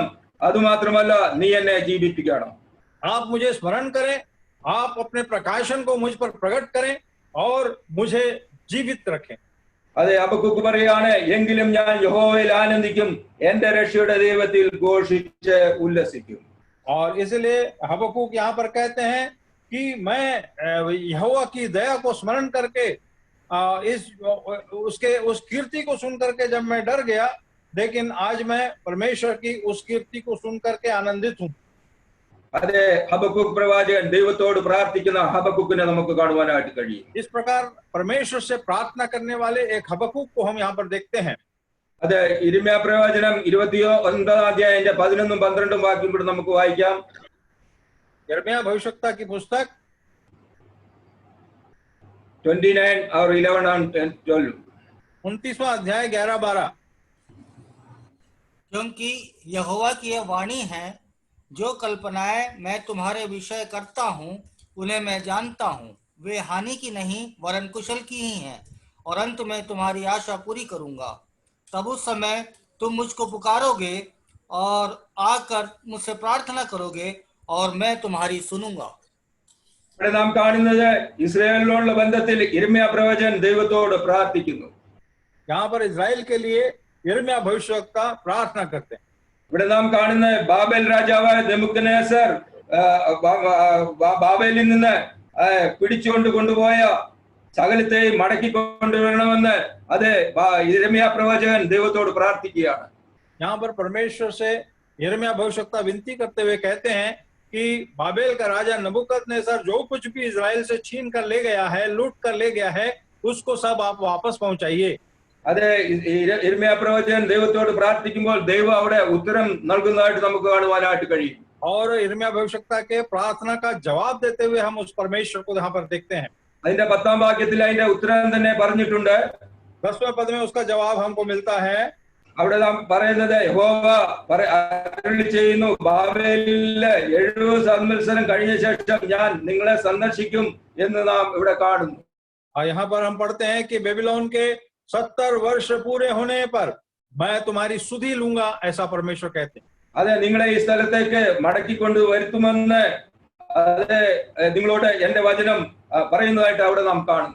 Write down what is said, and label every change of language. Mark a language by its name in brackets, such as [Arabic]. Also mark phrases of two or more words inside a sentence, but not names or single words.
[Malayalam] അത് മാത്രമല്ല, നീ എന്നെ ജീവിപ്പിക്കണം. [Hindi] आप मुझे स्मरण करें, आप अपने प्रकाशन को मुझ पर प्रकट करें और मुझे जीवित रखें. [Malayalam] അതെ ഹബക്കൂക്ക് പറയാണ് എങ്കിലും ഞാൻ യഹോവയിൽ ആനന്ദിക്കും എന്റെ രക്ഷയുടെ ദൈവത്തിൽ ഘോഷിച്ച് ഉല്ലസിക്കും. [Hindi] और इसलिए हबक्कूक यहाँ पर कहते हैं कि मैं यहोवा की दया को स्मरण करके उस कीर्ति को सुन करके जब मैं डर गया, लेकिन आज मैं परमेश्वर की उस कीर्ति को सुन करके आनंदित हूँ. [Malayalam] അതെ ഹബക്കൂക്ക് പ്രവാചകൻ ദൈവത്തോട് പ്രാർത്ഥിക്കുന്ന ഹബക്കൂക്കിനെ നമുക്ക് കാണുവാനായിട്ട് കഴിയും. [Hindi] इस प्रकार परमेश्वर से प्रार्थना करने वाले एक हबक्कूक को हम यहाँ पर देखते हैं. [Malayalam] അതെ യിരെമ്യാ പ്രവചനം 29 അധ്യായത്തിന്റെ 11-12 വാക്യം കൂടെ നമുക്ക് വായിക്കാം. [Hindi] यिर्मयाह भविष्यवक्ता की पुस्तक 29 और 11 and 12. 29वां अध्याय 11-12. क्योंकि यहोवा की यह वाणी है, जो कल्पनाएं मैं तुम्हारे विषय करता हूँ उन्हें मैं जानता हूँ, वे हानि की नहीं वरन कुशल की ही हैं, और अंत में तुम्हारी आशा पूरी करूंगा. तब उस समय तुम मुझको पुकारोगे और आकर मुझसे प्रार्थना करोगे और मैं तुम्हारी सुनूंगा. [Malayalam] ഇവിടെ നാം കാണുന്നത് ഇസ്രായേലിനോടുള്ള ബന്ധത്തിൽ യിരെമ്യാ പ്രവചകൻ ദൈവത്തോട് പ്രാർത്ഥിക്കുന്നു. [Hindi] यहाँ पर इजराइल के लिए यिर्मयाह भविष्यवक्ता प्रार्थना करते हैं. [Malayalam] ഇവിടെ നാം കാണുന്ന ബാബേൽ രാജാവായ നെബൂഖദ്നേസർ ബാബേലിൽ നിന്ന് പിടിച്ചുകൊണ്ട് കൊണ്ടുപോയ സകലത്തെയും മടക്കി കൊണ്ടുവരണമെന്ന് അത് യിരെമ്യാ പ്രവാചകൻ ദൈവത്തോട് പ്രാർത്ഥിക്കുകയാണ്. [Hindi] यहाँ पर परमेश्वर से यिर्मयाह भविष्यवक्ता विनती करते हुए कहते हैं कि बाबेल का राजा नबूकदनेस्सर जो कुछ भी इजराइल से छीन कर ले गया है, लूट कर ले गया है, उसको सब आप वापस पहुंचाइए. [Malayalam] അതെ യിരെമ്യാ പ്രവചകൻ ദൈവത്തോട് പ്രാർത്ഥിക്കുമ്പോൾ ദൈവം അവിടെ ഉത്തരം നൽകുന്നതായിട്ട് നമുക്ക് കാണുവാനായിട്ട് കഴിയും. [Hindi] और यिर्मयाह भविष्यवक्ता के प्रार्थना का जवाब देते हुए हम उस परमेश्वर को यहाँ पर देखते हैं. [Malayalam] അതിന്റെ 10-ാം വാക്യത്തിൽ അതിന്റെ ഉത്തരം തന്നെ പറഞ്ഞിട്ടുണ്ട്. [Hindi] 10वें पद में उसका जवाब हमको मिलता है. [Malayalam] അവിടെ നാം പറയുന്നത് യഹോവ അരുളി ചെയ്യുന്നു, ബാബേലിലെ 70 സംവത്സരം കഴിഞ്ഞ ശേഷം ഞാൻ നിങ്ങളെ സന്ദർശിക്കും എന്ന് നാം ഇവിടെ കാണുന്നു. [Hindi] और यहाँ पर हम पढ़ते हैं कि बेबीलोन के 70 वर्ष पूरे होने पर मैं तुम्हारी सुधि लूंगा, ऐसा परमेश्वर कहते हैं. [Malayalam] അതെ നിങ്ങളെ ഈ സ്ഥലത്തേക്ക് മടക്കിക്കൊണ്ട് വരുത്തുമെന്ന് അതെ നിങ്ങളോട് എന്റെ വചനം പറയുന്നതായിട്ട് അവിടെ നാം കാണുന്നു.